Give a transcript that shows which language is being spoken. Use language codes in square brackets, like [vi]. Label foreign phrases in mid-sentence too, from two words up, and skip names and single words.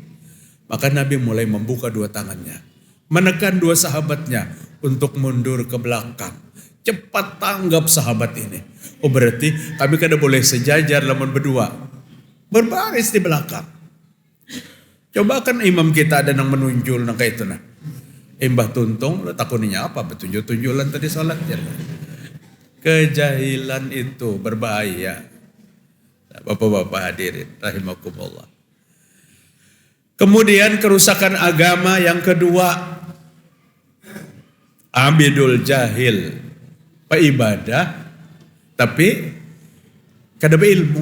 [id] Maka Nabi mulai membuka dua tangannya. Menekan dua sahabatnya untuk mundur ke belakang. [bjn] Cepat tanggap sahabat ini. Oh berarti kami kada boleh sejajar lamun berdua. Berbaris di belakang. Coba kan imam kita ada yang menunjul nang kayak itu nah. Mbah Tuntung takuninya apa? Betunjuk-tunjulan tadi sholat ya. [id] Kejahilan itu berbahaya. Bapak-bapak hadirin rahimakumullah. Kemudian kerusakan agama yang kedua. [ar] عابد الجاهل. [bjn] Ibadah tapi kada berilmu.